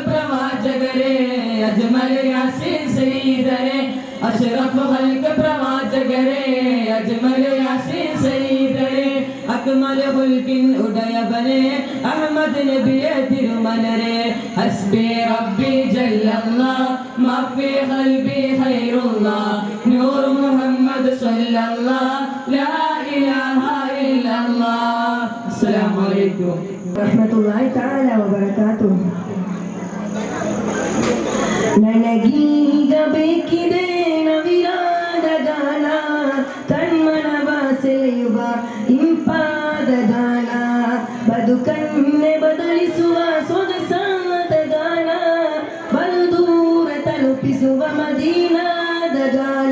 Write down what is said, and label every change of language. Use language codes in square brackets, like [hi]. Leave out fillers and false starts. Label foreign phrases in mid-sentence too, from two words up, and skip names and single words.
[ml] പ്രവാചകരെ അജ്മൽ യാസീൻ സയ്യിദരെ അഷ്റഫ് ഹൽക്ക് പ്രവാചകരെ അജ്മൽ യാസീൻ സയ്യിദരെ അക്മൽ ഹുൽക്കിൻ ഉടയവനെ അഹ്മദ് നബിയെ തിരുമലരെ [ar] حسبي ربي جل الله ما في قلبي غير الله نور محمد صلى الله لا إله إلا الله. السلام عليكم رحمة الله تعالى وبركاته. [kn] ನನಗೀಗ ಬೇಕಿದೆ ನವಿರಾದ ಗಾನ, ಕಣ್ಮನವ ಸೆಳೆಯುವ ಇಂಪಾದ ಗಾನ, ಬದುಕನ್ನೇ ಬದಲಿಸುವ ಸೊಗಸಾದ ಗಾನ, ಬಲು ದೂರ ತಲುಪಿಸುವ ಮದೀನಾದ ಗಾನ.